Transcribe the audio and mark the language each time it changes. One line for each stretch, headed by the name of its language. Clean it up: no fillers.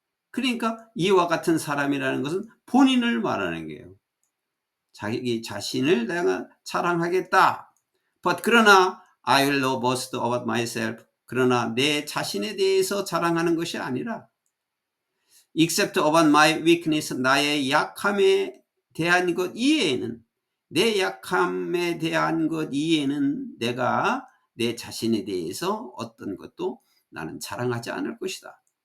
Korean: 그러니까 이와 같은 사람이라는 것은 본인을 말하는 거예요. 자기 자신을 내가 자랑하겠다.
English: But 그러나 I will not boast about myself.
Korean: 그러나 내 자신에 대해서 자랑하는 것이 아니라
English: except about my weakness.
Korean: 나의 약함에 대한 것 이외에는 내 약함에 대한 것 이해는 내가 내 자신에 대해서 어떤 것도 나는 자랑하지 않을 것이다.